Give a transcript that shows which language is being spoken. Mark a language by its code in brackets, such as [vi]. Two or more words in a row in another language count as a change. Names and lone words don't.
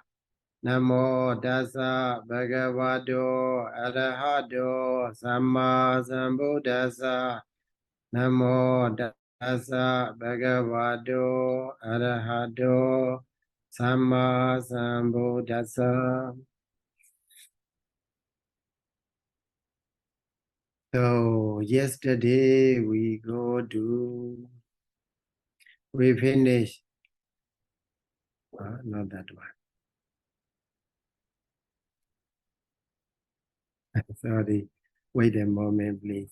[pi] Namo Dasa Bhagavato Arahato Samma Sambuddhassa. Namo Dasa Bhagavato Arahato Samma Sambuddhassa. [en] So yesterday we finished, not that one. Sorry, wait a moment, please.